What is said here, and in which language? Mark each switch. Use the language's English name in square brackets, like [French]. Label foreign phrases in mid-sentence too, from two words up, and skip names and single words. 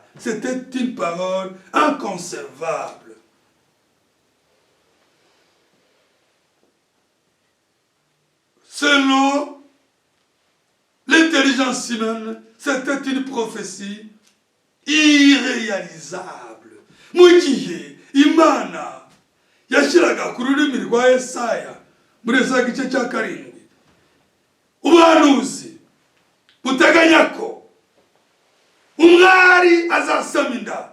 [French] C'était une parole inconcevable. Selon l'intelligence humaine, c'était une prophétie irréalisable. [Kinyarwanda] Mu gihe Imana yashyiraga ku rurimi rwa Yesaya muri Yesaya igice cya 7, ubuhanuzi buteganya ko umwari azasama inda.